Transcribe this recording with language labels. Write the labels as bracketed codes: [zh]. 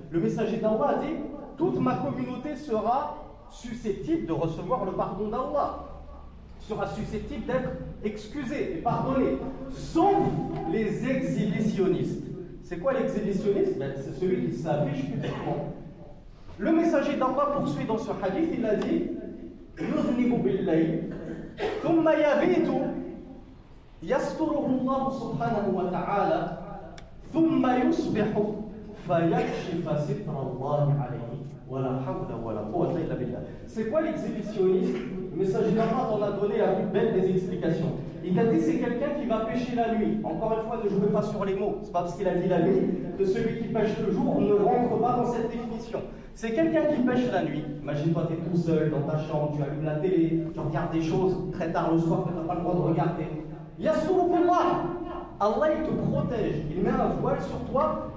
[fr] Le messager d'Allah a dit toute ma communauté sera susceptible de recevoir le pardon d'Allah, sera susceptible d'être excusé et pardonné, sauf les exhibitionnistes. C'est quoi l'exhibitionniste? C'est celui qui s'affiche publiquement. Le messager d'Allah poursuit dans ce hadith, il a dit [ar] يذنب بالليل ثم يبيت يستره الله سبحانه وتعالى ثم يصبح فيكشف ستر الله عليه ولا حول ولا قوة إلا بالله. [fr] C'est quoi l'exhibitionniste? Le messager d'Allah t'en a donné la plus belle des explications. Il t'a dit c'est quelqu'un qui va pêcher la nuit. Encore une fois, ne jouez pas sur les mots. C'est pas parce qu'il a dit la nuit que celui qui pêche le jour ne rentre pas dans cette définition. C'est quelqu'un qui pêche la nuit. Imagine-toi, tu es tout seul dans ta chambre, tu allumes la télé, tu regardes des choses très tard le soir que tu n'as pas le droit de regarder. Yassurukullah, Allah il te protège, il met un voile sur toi